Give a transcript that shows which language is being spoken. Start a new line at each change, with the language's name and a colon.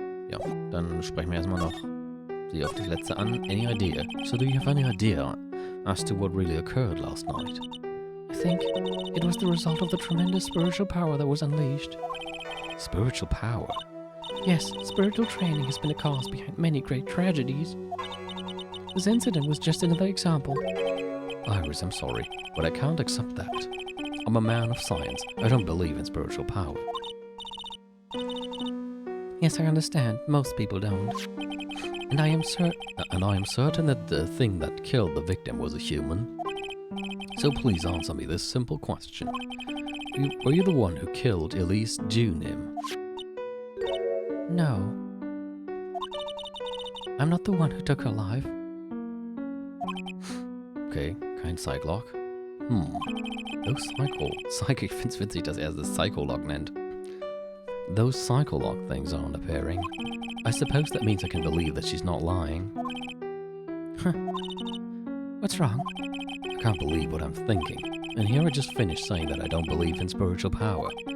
German: Ja, dann sprechen wir erstmal noch sie auf das letzte an.
English: Any idea? So do you have any idea as to what really occurred last night? I think it was the result of the tremendous spiritual power that was unleashed. Spiritual power? Yes, spiritual training has been a cause behind many great tragedies. This incident was just another example. Iris, I'm sorry, but I can't accept that. I'm a man of science. I don't believe in spiritual power. Yes, I understand. Most people don't. And I am certain that the thing that killed the victim was a human. So please answer me this simple question. Were you the one who killed Elise Junim? No. I'm not the one who took her life.
German: Okay, kein Psych-Lock.
English: Those Psycho,
German: ich find's witzig, dass er das Psycho-Lock nennt.
English: Those Psycho-Lock things aren't appearing. I suppose that means I can believe that she's not lying. Huh. What's wrong? I can't believe what I'm thinking. And here I just finished saying that I don't believe in spiritual power.